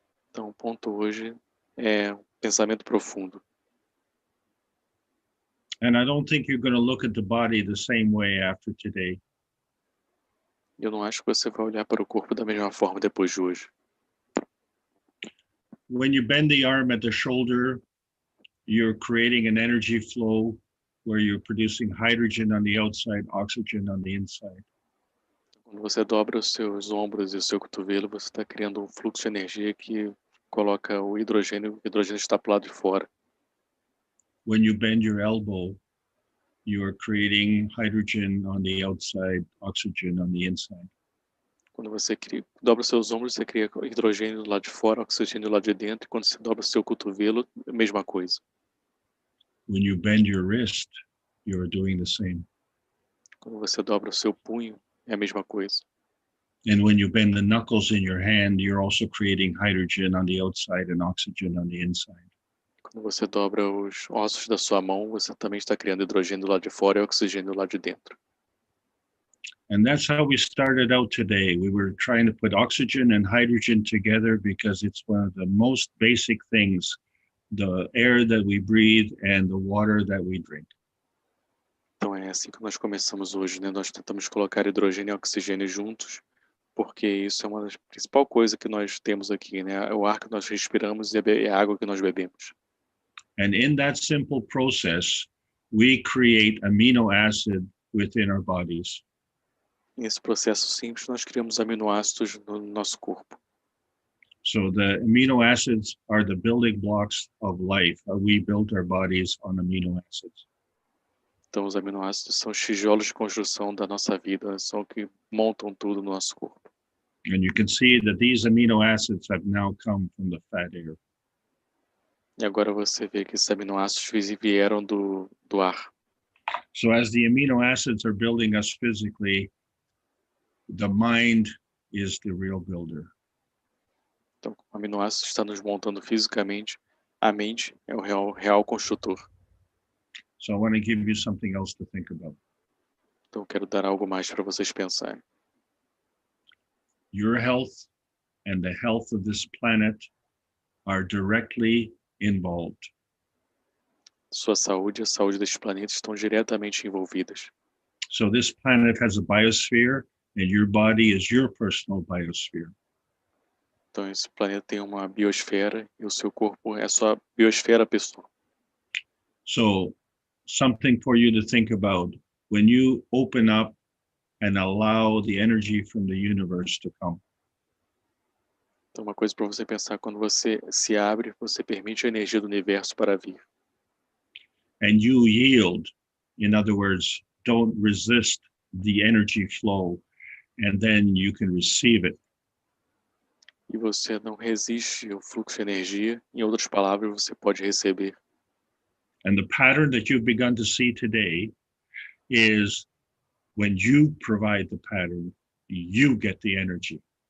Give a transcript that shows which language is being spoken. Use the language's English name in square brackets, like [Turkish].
[Portuguese] Então o ponto hoje é pensamento profundo. [English] And I don't think you're going to look at the body the same way after today. [Portuguese] Eu não acho que você vai olhar para o corpo da mesma forma depois de hoje. [English] When you bend the arm at the shoulder, you're creating an energy flow where you're producing hydrogen on the outside, oxygen on the inside. [Portuguese] Quando você dobra os seus ombros e o seu cotovelo, você está criando um fluxo de energia que coloca o hidrogênio está para o lado de fora. [English] When you bend your elbow, you are creating hydrogen on the outside, oxygen on the inside. [Portuguese] Quando você dobra os seus ombros, você cria hidrogênio do lado de fora, oxigênio do lado de dentro. E quando você dobra o seu cotovelo, a mesma coisa. [English] When you bend your wrist, you're doing the same. [Portuguese] Quando você dobra o seu punho, é a mesma coisa. [English] And when you bend the knuckles in your hand, you're also creating hydrogen on the outside and oxygen on the inside. [Portuguese] Quando você dobra os ossos da sua mão, você também está criando hidrogênio do lado de fora e oxigênio do lado de dentro. [English] And that's how we started out today. We were trying to put oxygen and hydrogen together because it's one of the most basic things, the air that we breathe and the water that we drink. [Portuguese] Então é assim que nós começamos hoje, né? Nós tentamos colocar hidrogênio e oxigênio juntos, porque isso é uma das principais coisas que nós temos aqui, né? É o ar que nós respiramos e a água que nós bebemos. [English] And in that simple process, we create amino acid within our bodies. [Portuguese] Nesse processo simples, nós criamos aminoácidos no nosso corpo. [English] So the amino acids are the building blocks of life. We built our bodies on amino acids. [Portuguese] Então, os aminoácidos são os tijolos de construção da nossa vida, são o que montam tudo no nosso corpo. [English] And you can see that these amino acids have now come from the fat air. [Portuguese] E agora você vê que esses aminoácidos vieram do ar. [English] So as the amino acids are building us physically, the mind is the real builder. [Portuguese] Então, o aminoácido está nos montando fisicamente, a mente é o real construtor. [English] So I want to give you something else to think about. [Portuguese] Então, eu quero dar algo mais para vocês pensarem. [English] Your health and the health of this planet are directly involved. [Portuguese] Sua saúde e a saúde deste planeta estão diretamente envolvidas. [English] So this planet has a biosphere, and your body is your personal biosphere. [Portuguese] Então, esse planeta tem uma biosfera e o seu corpo é a sua biosfera pessoal. [English] So something for you to think about when you open up and allow the energy from the universe to come. [Portuguese] Então, uma coisa para você pensar, quando você se abre, você permite a energia do universo para vir. [English] And you yield, in other words, don't resist the energy flow, and then you can receive it. [Portuguese] E você não resiste ao fluxo de energia, em outras palavras, você pode receber. [English] And the pattern that you've begun to see today is when you provide the pattern, you get the energy.